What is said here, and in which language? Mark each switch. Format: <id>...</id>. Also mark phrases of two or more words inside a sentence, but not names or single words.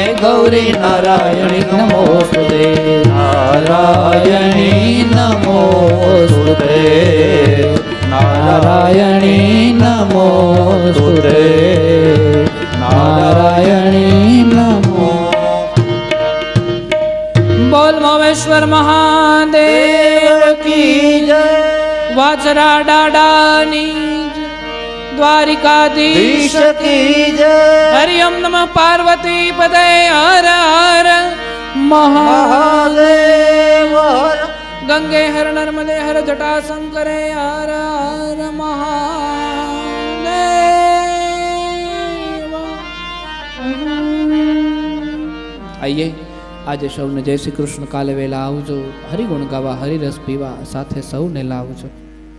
<sa>गौरी नारायणी नमोस्तुते नारायणी नमोस्तुते नारायणी नमोस्तुते नारायणी नमो</sa> <hi>बोल मोमेश्वर महादेव देव की जय वाचरा डाडानी द्वारिकाधीश ईश की जय</hi> <sa>हरिओम नमः पार्वती पदे हर हर</sa> <hi>महादेव हर गंगे हर नर्मदे हर जटा शंकरे हर हर महादेव आइए</hi> <gu>આજે સૌને જય શ્રી કૃષ્ણ કાલે વેલા આવજો હરિગુણ ગાવા હરિરસ પીવા સાથે સૌને લાવજો</gu>